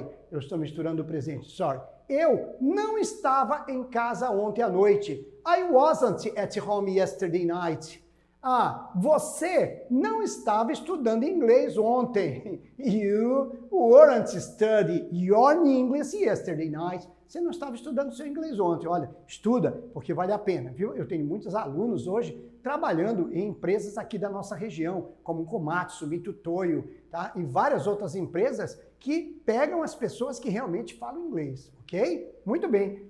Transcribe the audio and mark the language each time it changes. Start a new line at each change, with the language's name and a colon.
Portuguese: Eu estou misturando o presente, sorry. Eu não estava em casa ontem à noite.
English: I wasn't at home yesterday night.
Portuguese: Você não estava estudando inglês ontem.
English: You weren't studying your English yesterday night.
Portuguese: Você não estava estudando seu inglês ontem. Olha, estuda, porque vale a pena, viu? Eu tenho muitos alunos hoje trabalhando em empresas aqui da nossa região, como Komatsu, Mitutoyo, tá? E várias outras empresas que pegam as pessoas que realmente falam inglês, ok? Muito bem.